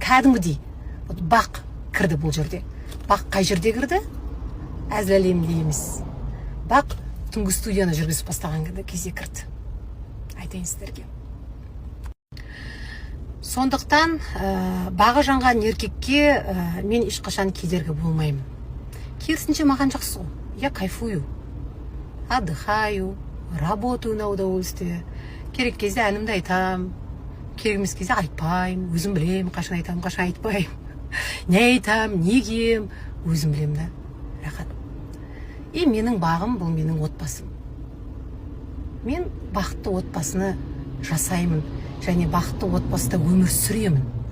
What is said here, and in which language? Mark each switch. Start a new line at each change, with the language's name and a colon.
Kazakh: Кәдімгідей. Бақ кірді бұл жерде. Бақ қай жерде кірді? Әзіл әлемінде емес. Бақ түнгі студияны жүргізіп бастаған кезде кірді. Айтайын сіздерге. Сондықтан бағы жанған еркекке мен ешқашан кедергі болмаймын. Керісінше маған жақсы ғой.
Russian: Я кайфую, отдыхаю, работаю на удовольствие.
Kazakh: Керек кезде әнімді айтам, керек емес кезде айтпаймын. Өзім білем, қашан айтам, қашан айтпаймын. Не айтам, не кием, өзім білем да. Рахат. И менің бағым бұл менің отбасым. Мен бақытты отбасыны жасаймын, және бақытты отбасыда өмір сүремін.